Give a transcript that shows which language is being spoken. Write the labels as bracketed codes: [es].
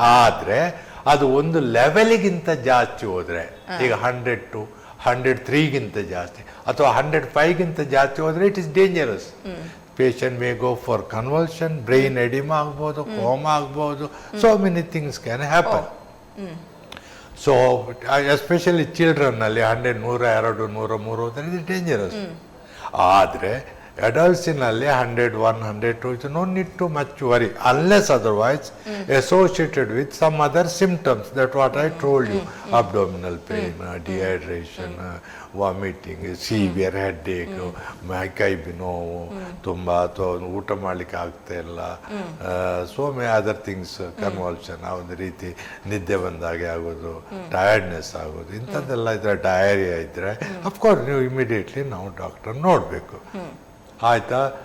[kn] ಆದ್ರೆ ಅದು ಒಂದು ಲೆವೆಲ್ಗಿಂತ ಜಾಸ್ತಿ ಹೋದ್ರೆ, ಈಗ 100 to 103ಗಿಂತ ಜಾಸ್ತಿ ಅಥವಾ 105ಗಿಂತ ಜಾಸ್ತಿ ಹೋದ್ರೆ [en] It is dangerous. Patient may go for convulsion, brain edema ಆಗ್ಬೋದು, coma ಆಗ್ಬೋದು, so many things can happen. [kn] So especially ಚಿಲ್ಡ್ರನ್ನಲ್ಲಿ 100, 102, 103 ಹೋದ್ರೆ ಇದು ಡೇಂಜರಸ್. [en] ಆದರೆ adultsನಲ್ಲಿ 101, 102 is no need to much worry unless otherwise associated with some other symptoms. That what I told you, [kn] abdominal pain, dehydration, vomiting, severe headache, ಮೈ ನೋವು ತುಂಬ, ಅಥವಾ ಊಟ ಮಾಡಲಿಕ್ಕೆ ಆಗ್ತಾ ಇಲ್ಲ, [en] so may other things, [kn] convulsion, ಆ ಒಂದು ರೀತಿ ನಿದ್ದೆ ಬಂದಾಗೆ ಆಗೋದು, ಟಯರ್ಡ್ನೆಸ್ ಆಗೋದು, ಇಂಥದ್ದೆಲ್ಲ ಇದ್ರೆ, ಡಯರಿಯಾ ಇದ್ರೆ ಅಫ್ಕೋರ್ಸ್ ನೀವು ಇಮಿಡಿಯೇಟ್ಲಿ ನಾವು ಡಾಕ್ಟರ್ ನೋಡಬೇಕು. ಆಯ್ತಾ?